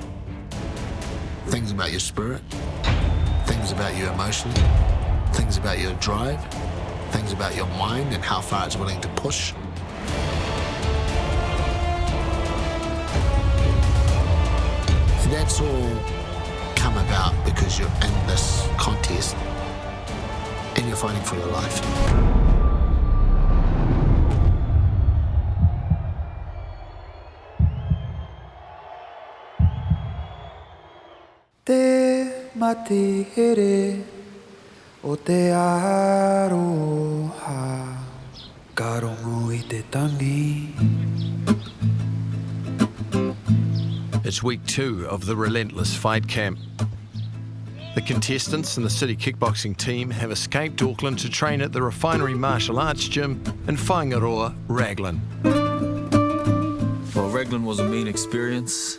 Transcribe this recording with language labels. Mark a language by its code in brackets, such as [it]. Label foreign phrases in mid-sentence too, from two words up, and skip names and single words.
[en] Things about your spirit, things about you emotionally, things about your drive, things about your mind and how far it's willing to push. And that's all come about because you're in this contest and you're fighting for your life. [mi] Te mati here o te aroha ka rongo I te tangi. [en] It's week 2 of the Relentless fight camp. The contestants and the city kickboxing team have escaped Auckland to train at the Refinery martial arts gym in Fourgere, Raglan. Well, Raglan was a mean experience.